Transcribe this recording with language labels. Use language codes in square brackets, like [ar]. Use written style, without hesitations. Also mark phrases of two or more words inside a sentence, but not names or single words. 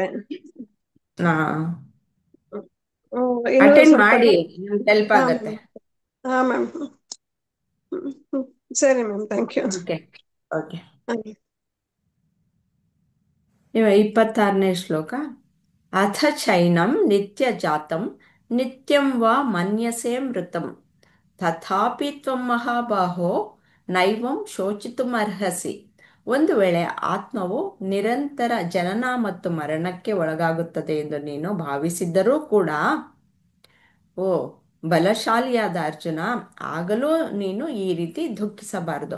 [kn] ನಾ ಇನ್ನು ಅಟೆಂಡ್ ಸ್ವಲ್ಪ ಮಾಡಿ, ಹೆಲ್ಪ್ ಹಾ ಆಗತ್ತೆ. ಹಾ ಮ್ಯಾಮ್. ಸರಿ ಮ್ಯಾಮ್, [en] thank you. [kn] ಓಕೆ. ಓಕೆ. ಇವ 26ನೇ ಶ್ಲೋಕ. [sa] ಅಥ ಚೈನಂ ನಿತ್ಯ ಜಾತಂ ನಿತ್ಯಂ ವಾ ಮನ್ಯಸೆ ಮೃತಂ ತಥಾಪಿ ತ್ವಂ ಮಹಾಬಾಹೋ ನೈವಂ ಶೋಚಿತುಮರ್ಹಸಿ. [kn] ಒಂದು ವೇಳೆ ಆತ್ಮವು ನಿರಂತರ ಜನನ ಮತ್ತು ಮರಣಕ್ಕೆ ಒಳಗಾಗುತ್ತದೆ ಎಂದು ನೀನು ಭಾವಿಸಿದ್ದರೂ ಕೂಡ, ಓ ಬಲಶಾಲಿಯಾದ ಅರ್ಜುನ, ಆಗಲೂ ನೀನು ಈ ರೀತಿ ದುಃಖಿಸಬಾರದು.